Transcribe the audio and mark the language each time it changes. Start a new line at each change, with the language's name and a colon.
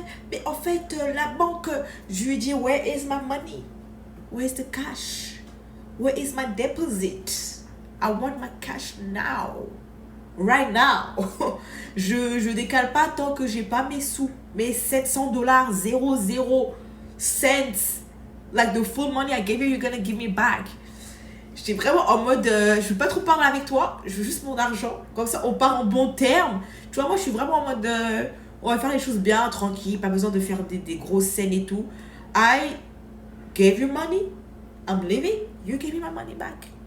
French: Mais en fait, la banque, je lui ai dit,
English: where is my money? Where's the cash? Where is my deposit? I want my cash now. Right now.
French: je décale pas tant que j'ai pas mes sous. Mes 700 dollars, 00 cents.
English: Like the full money I gave you, you're gonna give me back.
French: J'étais vraiment en mode, je veux pas trop parler avec toi, je veux juste mon argent. Comme ça, on part en bon terme. Tu vois, moi, je suis vraiment en mode, on va faire les choses bien, tranquille, pas besoin de faire des grosses scènes et tout.
English: I gave you money, I'm leaving, you give me my money back.